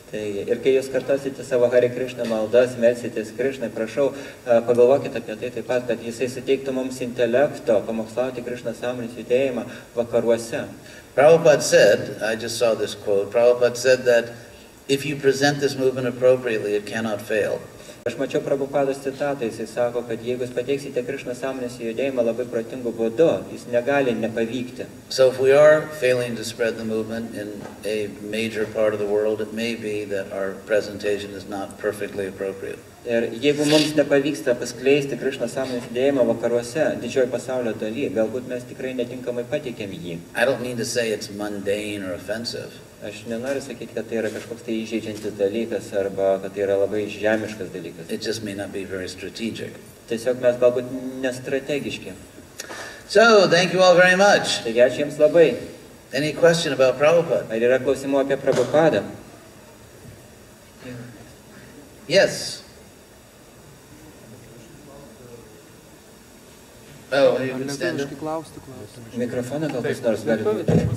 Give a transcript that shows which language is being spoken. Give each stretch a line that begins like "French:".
Lithuanian: Taigi, ir kai jūs kartosite savo Hare Krishna maldas, melsitės Krišnai, prašau, pagalvokite apie tai taip pat, kad jisai suteiktų mums intelekto, pamokslauti Krišnos sąmonės judėjimą vakaruose.
English: Prabhupada said, I just saw this quote, Prabhupada said that if you present this movement appropriately, it cannot fail.
Lithuanian: Aš mačiau Prabhupados citatą, jis sako, kad jeigu jūs pateiksite Krišnos sąmonės judėjimą labai protingų būdu, jis negali nepavykti.
English: So if we are failing to spread the movement in a major part of the world, it may be that our presentation is not perfectly appropriate.
Lithuanian: Ir jeigu mums nepavyksta paskleisti Krišnos sąmonės judėjimą vakaruose, didžioji pasaulio daly, galbūt mes tikrai netinkamai pateikėm jį.
English: I don't mean to say it's mundane or offensive.
Lithuanian: Aš nenoriu sakyti, kad tai yra kažkoks tai įžeidžiantis dalykas arba kad tai yra labai žemiškas dalykas.
English: It just may not be very strategic.
Lithuanian: Tiesiog mes galbūt nestrategiški.
English: So, thank you all very much.
Lithuanian: Taigi ačiū Jums labai.
English: Any question about Prabhupada?
Lithuanian: Ar yra klausimų apie Prabhupadą?
English: Yes. Oh, you can stand up.
Lithuanian: Mikrofoną gal kas nors gali būti.